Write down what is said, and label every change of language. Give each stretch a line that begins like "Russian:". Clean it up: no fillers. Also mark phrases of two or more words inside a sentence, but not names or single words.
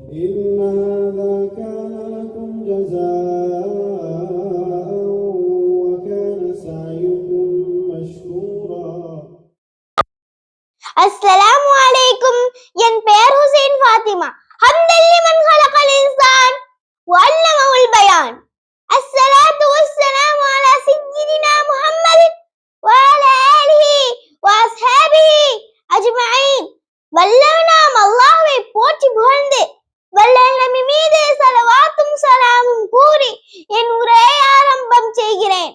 Arabic: إن هذا كان لكم جزاء وكان سعيكم مشكورا. السلام عليكم.
Tamil: என் பெயர் ஹுசைன் ஃபாத்திமா.
Arabic: حمدا لمن خلق الإنسان وعلمه البيان. الصلاة والسلام على سيدنا محمد وعلى آله وأصحابه أجمعين.
Tamil: வல்லவன் நாம் அல்லாஹ்வை போற்றி புகழ்ந்து வல்லல் நபி மீது ஸலவாத்தும் ஸலாமும் கூறி என் உரையை ஆரம்பம் செய்கிறேன்.